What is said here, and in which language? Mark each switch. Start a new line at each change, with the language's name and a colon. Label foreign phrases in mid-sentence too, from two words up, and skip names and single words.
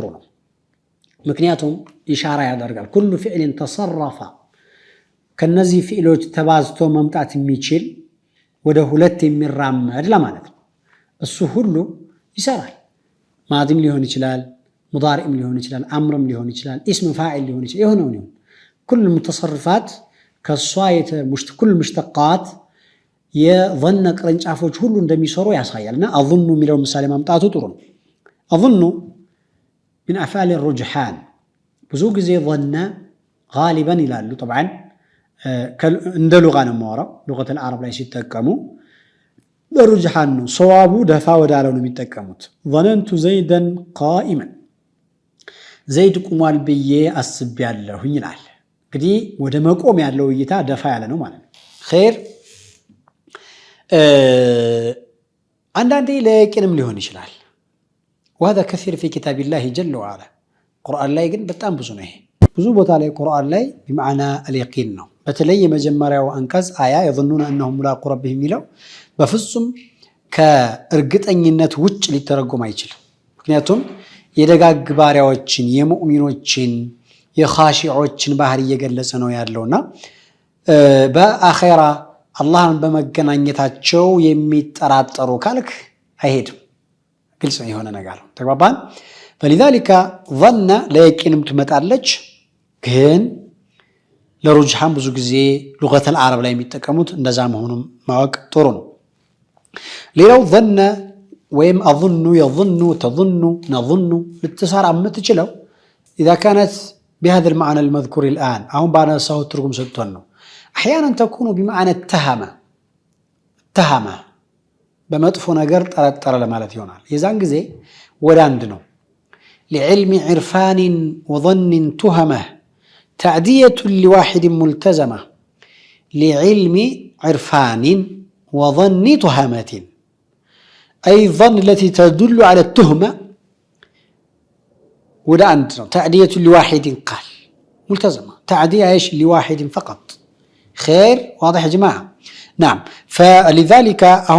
Amharic: ነው፣ ምክንያቱም ኢሻራ ያደርጋል።
Arabic: كل فعل تصرف
Amharic: ከነዚህ ፊዕሎች ተባዝቶ መምጣት የሚችል ወደ ሁለት የሚራመድ ለማለት ነው። እሱ ሁሉ ይሰራል። ማዲም ሊሆን ይችላል፣ ሙዳሪዕም ሊሆን ይችላል፣ አምርም ሊሆን ይችላል፣
Arabic: اسم فاعل
Amharic: ሊሆን ይችላል። የሆነው ነው
Arabic: كل متصرفات
Amharic: ከሷ
Arabic: كل مشتقات
Amharic: የظن ቅርንጫፎች ሁሉ እንደሚሰሩ ያሳያልና አظن የሚለው ምሳሌ ማምጣቱ ጥሩ ነው። አظن
Arabic: من افعال الرجحان
Amharic: ብዙ ጊዜ
Arabic: ظن غالبا
Amharic: ይላሉ። طبعا እንደ ሉጋ ነው የማወራው።
Arabic: لغة العرب
Amharic: ላይ ሲጠቀሙ በሩጅሃን ነው። ሰዋቡ ደፋ ወዳለው ነው የሚጠቀሙት።
Arabic: ظننت زيدا قائما
Amharic: ዘይድ ቁሟል ብዬ አስቤያለሁኝ ይላል። እንግዲህ ወደ መቆም ያለው እይታ ደፋ ያለ ነው ማለት ነው። ኸይር አንዳንዴ ለየቂንም ሊሆን ይችላል።
Arabic: وهذا كثير في كتاب الله جل وعلا
Amharic: ቁርአን ላይ ግን በጣም ብዙ ነው። ይሄ ብዙ ቦታ ላይ ቁርአን ላይ
Arabic: بمعنى اليقين
Amharic: ነው። በተለይ የመጀመሪያው አንቀጽ አያ
Arabic: يظنون انهم ملاقو ربهم
Amharic: የሚለው በፍጹም ከእርግጠኝነት ውጭ ሊተረጎም አይችልም። ምክንያቱም የደጋግ ባሪያዎችን የሙእሚኖችን የኻሺዖችን ባህሪ እየገለጸ ነው ያለውና በአኺራ አላህን በመገናኘታቸው የሚጠራጠሩ ካልክ አይሄድም። ግልጽ የሆነ ነገር ነው። ተግባባን?
Arabic: فلذلك ظن
Amharic: ለየቂንም ትመጣለች፣ ግን ለሩጅሃን ብዙ ጊዜ
Arabic: لغة العرب
Amharic: ላይ የሚጠቀሙት እንደዛ መሆኑን ማወቅ ጥሩ ነው። ሌላው ظن ወይም
Arabic: اظن يظن تظن نظن
Amharic: ልትሰራ የምትችለው
Arabic: اذا كانت بهذا المعنى المذكور الان
Amharic: አሁን ባነሳው ትርጉም ሰጥቷል ነው።
Arabic: احيانا تكون بمعنى اتهم
Amharic: በመጥፎ ነገር ጠረጠረ ለማለት ይሆናል። የዛን ጊዜ ወደ አንድ ነው።
Arabic: لعلم عرفان وظن تهمه تعدية لواحد ملتزمة لعلم عرفان وظن تهمة أي ظن التي تدل على التهمة ولا أنت تعدية لواحد قال ملتزمة تعدية إيش لواحد فقط خير واضح يا جماعة نعم فلذلك هم